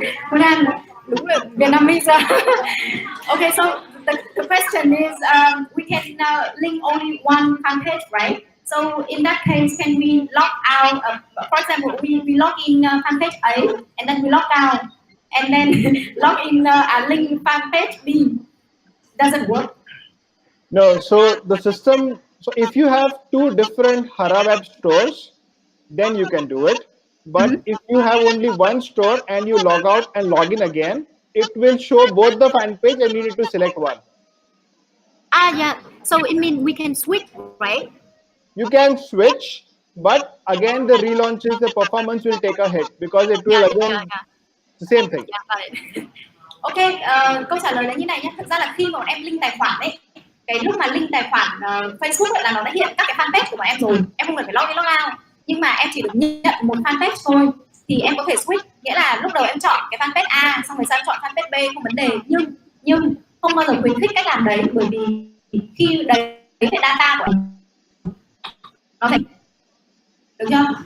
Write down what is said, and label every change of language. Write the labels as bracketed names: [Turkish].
[Vietnamese] Kunan, đúng là Vietnamese. [English] Okay, so the question is we can link only one fanpage, right? So in that case, can we log out? For example, we log in fanpage A and then we log out, and then log in a link fanpage B. Does it work? No, so the system, so if you have two different HaraWeb stores, then you can do it. But if you have only one store and you log out and log in again, it will show both the fan page and you need to select one. Yeah. So it means we can switch, right? You can switch, but again the relaunches, the performance will take a hit because it will again the same thing. [Vietnamese] Ok, câu trả lời là như này nhé. Thực ra là khi mà em link tài khoản ấy, cái lúc mà link tài khoản Facebook ấy là nó đã hiện các cái fanpage của bọn em rồi, em không cần phải log in log out, nhưng mà em chỉ được nhận một fanpage thôi, thì em có thể switch, nghĩa là lúc đầu em chọn cái fanpage A, xong rồi sau chọn fanpage B, không vấn đề, nhưng không bao giờ khuyến khích cách làm đấy, bởi vì khi đấy cái data của nó thành, được chưa?